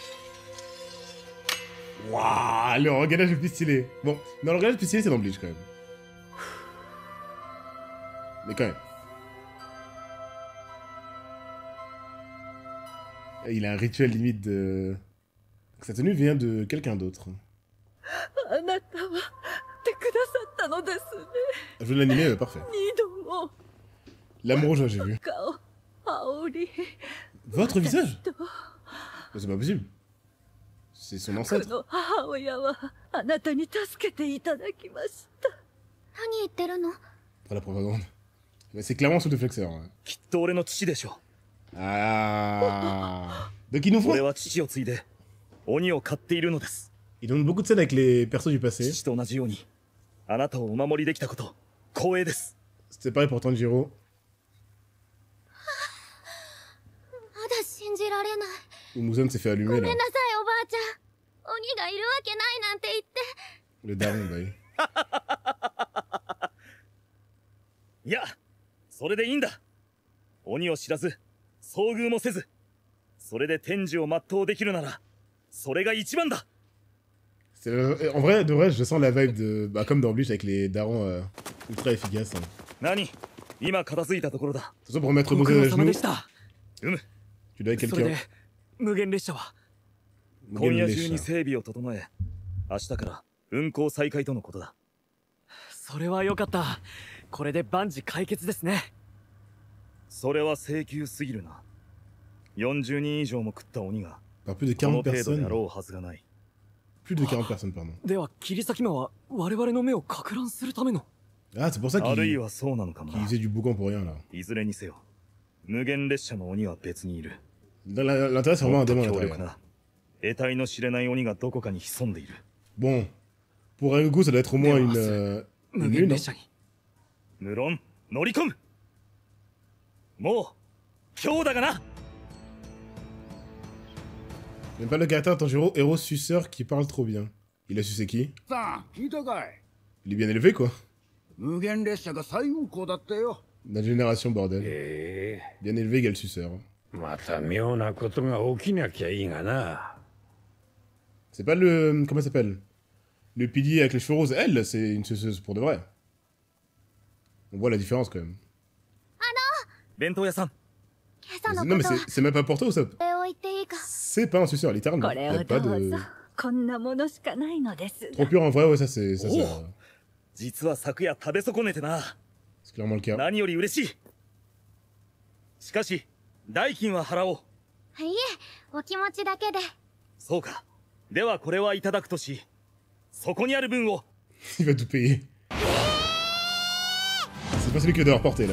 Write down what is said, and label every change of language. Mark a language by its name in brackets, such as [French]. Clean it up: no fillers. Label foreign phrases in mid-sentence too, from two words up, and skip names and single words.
[French] Waouh, le regalage le plus stylé. Bon, non, le regalage le plus stylé, c'est dans Bleach, quand même. Mais quand même. Et il a un rituel limite de... Sa tenue vient de quelqu'un d'autre. [Japanese] あなたはってくださったのですね。 [French] Je veux l'animer, parfait. [Japanese] 二度も [French] L'amour joie, j'ai vu. [Japanese] 顔煽り [French] Votre visage? [Japanese] と [French] C'est pas possible. C'est son [Japanese] こ [French] ancêtre. [Japanese] の母親はあなたに助けていただきました。何言ってるの？ [French] Pour la propagande. Mais c'est clairement sous le flexeur. Hein. [Japanese] きっと俺の父でしょ [French] Ah. Donc ils nous [Japanese] う。俺 [French] font... [Japanese] は父を継いで鬼を飼っているのです。 [French] Ils donnent beaucoup de scènes avec les persos du passé. [Japanese] 父と同じようにあなたをお守りできたこと光栄です。 [French] C'était pareil pour Tanjiro. [Japanese] まだ信じられない。 [French] Où Muzan s'est fait [Japanese] ご [French] allumer [Japanese] めん [French] là. [Japanese] なさいおばあちゃん。鬼がいるわけないなんて言って。 [French] Le daron, bah oui. [Japanese] いやそれでいいんだ。鬼を知らず遭遇もせずそれで天寿を全うできるならそれが一番だ。 [French] En vrai, de vrai, je sens la vibe de... Bah, comme dans Bleach avec les darons ultra efficaces. Hein. [Japanese] 何今片付いたところだ。 [French] De toute façon, pour mettre [Japanese] ご苦 [French] Muzan [Japanese] 労 [French] à [Japanese] 様で [French] genoux, [Japanese] した。 [French] tu dois être [Japanese] それ [French] quelqu'un. [Japanese] で無限列車は今夜中に Mugen 整備を整え明日から運行再開とのことだ。それはよかった。これで万事解決ですね。それは請求すぎるな。40人以上も食った鬼が [French] Par plus de [Japanese] この [French] 40 [Japanese] 程度で [French] personnes. [Japanese] あろうはずがない。 [French] Plus de 40 personnes, pardon. [Japanese] では切り裂き魔は我々の目をか乱するための。 [French] Ah, c'est pour ça [Japanese] あるい [French] qu'il [Japanese] はそうなのかもな。 [French] faisait du boucan pour rien là. [Japanese] いずれにせよ無限列車の鬼は別にいる。 [French] L'intérêt, c'est vraiment [Japanese] も [French] un [Japanese] っと [French] démon à [Japanese] 強 [French] l'intérieur. [Japanese] 力な得体の知れない鬼がどこかに潜んでいる。 [French] Bon, pour Rengoku, ça doit être au moins une [Japanese] 無限 [French] lune. [Japanese] 列車に。無論乗り込む。もう今日だがな。 [French] J'aime pas le caractère de Tanjiro, héros suceur qui parle trop bien. Il a sucé qui? [Japanese] さあ聞いたかい。 [French] Il est bien élevé quoi. [Japanese] 無限列車が最運行だったよ。 [French] Notre génération, bordel. [Japanese] え [French] Bien élevé égale suceur. えまた妙なことが起きなきゃいいがな。 C'est pas le... Comment ça s'appelle? Le pilier avec les cheveux roses, elle, c'est une suceuse pour de vrai. On voit la différence quand même. [Japanese] 弁当屋さん。今朝の [French] Non [Japanese] こ [French] mais [Japanese] とは [French] c'est même pas pour toi ou ça? [Japanese] これを言っていいか。 [French] C'est pas un suceur, littéralement. [Japanese] これ [French] Y [Japanese] を [French] a pas [Japanese] どう [French] de... [Japanese] ぞ。こんなものしかないのですが。 [French] Trop pur en vrai, ouais, ça c'est... Ça, Oh. ça, [Japanese] 実は昨夜食べ損ねてな。 [French] c'est clairement le cas. [Japanese] 何より嬉しい。しかし代金は払おう。いえ、お気持ちだけで。そうか。ではこれはいただくとし、そこにある分を。 [French] Il va tout payer. C'est pas celui qui va devoir porter là.